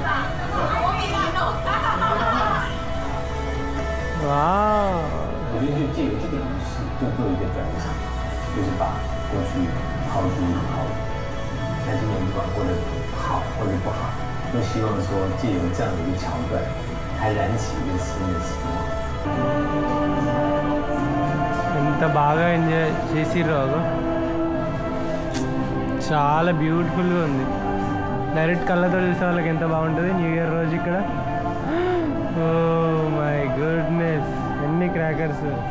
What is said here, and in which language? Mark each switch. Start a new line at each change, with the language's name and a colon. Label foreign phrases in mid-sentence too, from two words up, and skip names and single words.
Telugu: వావ్.
Chinese: 我觉得就借由这个仪式，就做一个转场，就是把过去抛诸脑后。那今年不管过得好或者不好，都希望说借由这样的一个桥段，还燃起一个新的希望。
Telugu: ఎంత బాగా ఎంజాయ్ చేసిర్రు. చాలా బ్యూటిఫుల్గా ఉంది. డైరెక్ట్ కళ్ళతో చూసే వాళ్ళకి ఎంత బాగుంటుంది
English: new year
Telugu: రోజు ఇక్కడ.
English: oh my goodness,
Telugu: ఎన్ని క్రాకర్స్.